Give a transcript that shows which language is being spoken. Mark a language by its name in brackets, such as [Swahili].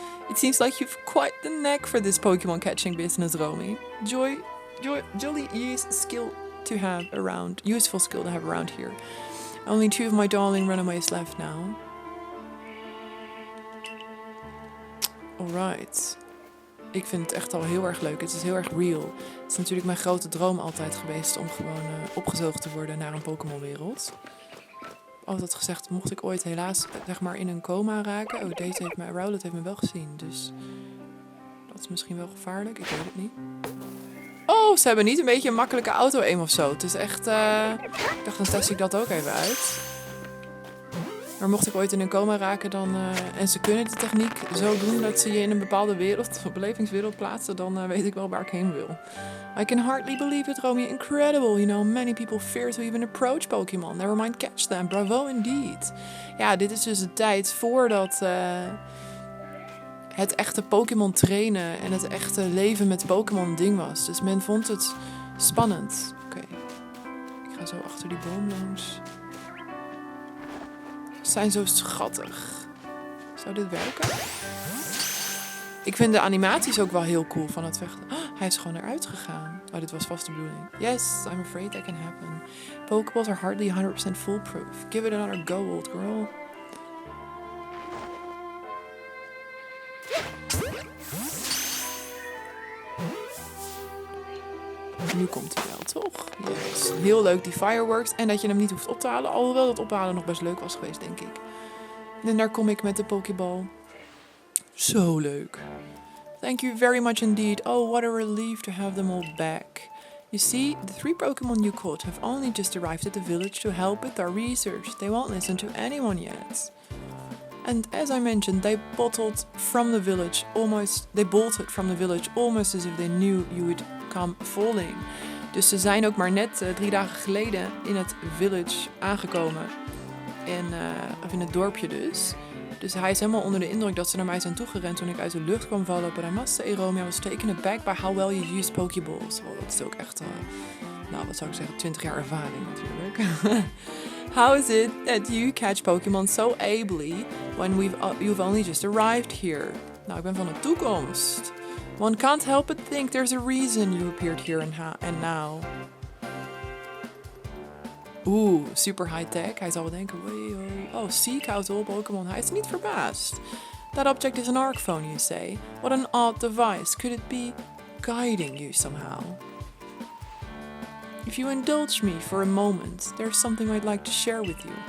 [English] It seems like you've quite the knack for this Pokemon catching business, Romy. Jolly useful skill to have around here. Only 2 of my darling runaways left now. Alright. [Dutch] Ik vind het echt al heel erg leuk. Het is heel erg real. Het is natuurlijk mijn grote droom altijd geweest om gewoon opgezogen te worden naar een Pokémon-wereld. Altijd gezegd, mocht ik ooit helaas zeg maar in een coma raken. Oh, Rowlet heeft me wel gezien, dus dat is misschien wel gevaarlijk. Ik weet het niet. Oh, ze hebben niet een beetje een makkelijke auto-aim of zo. Het is echt... ik dacht, dan test ik dat ook even uit. Maar mocht ik ooit in een coma raken, dan, en ze kunnen de techniek zo doen dat ze je in een bepaalde wereld, of belevingswereld plaatsen, dan weet ik wel waar ik heen wil. [English] I can hardly believe it, Romy. Incredible. You know, many people fear to even approach Pokemon. Never mind catch them. Bravo indeed. [Dutch] Ja, dit is dus de tijd voordat het echte Pokémon trainen en het echte leven met Pokémon een ding was. Dus men vond het spannend. Oké. Ik ga zo achter die boom langs. Ze zijn zo schattig. Zou dit werken? Ik vind de animaties ook wel heel cool van het vechten. Oh, hij is gewoon eruit gegaan. Oh, dit was vast de bedoeling. [English] Yes, I'm afraid that can happen. Pokeballs are hardly 100% foolproof. Give it another go, old girl. [Dutch] Nu komt hij wel, toch? Yes. Heel leuk, die fireworks. En dat je hem niet hoeft op te halen. Alhoewel dat ophalen nog best leuk was geweest, denk ik. En daar kom ik met de Pokeball. Zo leuk. [English] Thank you very much indeed. Oh, what a relief to have them all back. You see, the 3 Pokemon you caught have only just arrived at the village to help with our research. They won't listen to anyone yet. And as I mentioned, they bolted from the village almost as if they knew you would come falling. [Dutch] Dus ze zijn ook maar net 3 dagen geleden in het village aangekomen. Of in het dorpje dus. Dus hij is helemaal onder de indruk dat ze naar mij zijn toegerend toen ik uit de lucht kwam vallen. [English] But I must say, Romy, I was taken aback by how well you used Pokeballs. [Dutch] Oh, dat is ook echt, wat zou ik zeggen, 20 jaar ervaring natuurlijk. [English] How is it that you catch Pokemon so ably when you've only just arrived here? [Dutch] Nou, ik ben van de toekomst. [English] One can't help but think there's a reason you appeared here and now. [Dutch] Oeh, super high-tech. Hij zal wel denken, [English] seek out all Pokemon. [Dutch] Hij is niet verbaasd. [English] That object is an arc phone, you say. What an odd device. Could it be guiding you somehow? If you indulge me for a moment, there's something I'd like to share with you.